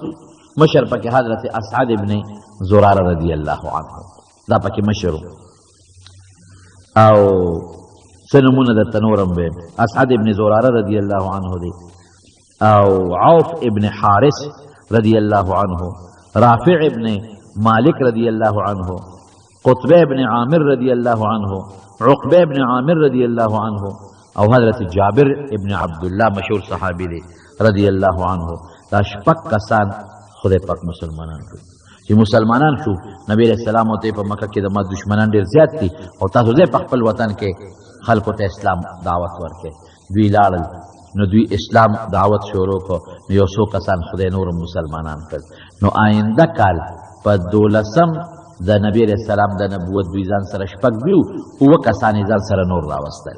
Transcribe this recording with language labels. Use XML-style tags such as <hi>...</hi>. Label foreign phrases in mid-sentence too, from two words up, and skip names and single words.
<ps>مشر پکې حضرت اسعد ابن زراره</ps> <ar>رضی الله عنه،</ar> <ps>دا پکې مشر و. او څه نومونه درته نور هم ویم. اسعد ابن زراره</ps> <ar>رضی الله عنه</ar> <ps>دی، او عوف ابن حارث</ps> <ar>رضی الله عنه،</ar> <ps>رافع ابن مالک</ps> <ar>رضی اللہ عنہ،</ar> <ps>قطبہ ابن عامر</ps> <ar>رضی اللہ عنہ،</ar> <ps>عقبہ ابن عامر</ps> <ar>رضی اللہ عنہ،</ar> <ps>او حضرت جابر ابن عبداللہ مشہور صحابی دی</ps> <ar>رضی اللہ عنہ.</ar> <ps>دا شپږ کسان خدای پاک مسلمانان کړل. چې مسلمانان شو، نبی</ps> <ar>علیہ السلام</ar> <ps>ته په مکه کې د ما دشمنان ډېر زیات دي او تاسو ځای په خپل وطن کې خلکو ته اسلام دعوت ورکړئ. دوی لاړل، نو دوی اسلام دعوت شروع کړ. نو یو څو کسان خدای نور مسلمانان کړل. نو آینده کال په 12 د نبی</ps> <ar>علیہ السلام</ar> <ps>د نبوت دوی ځان سره شپږ دیو، 9 کسان یې ځان سره نور راوستل.</ps>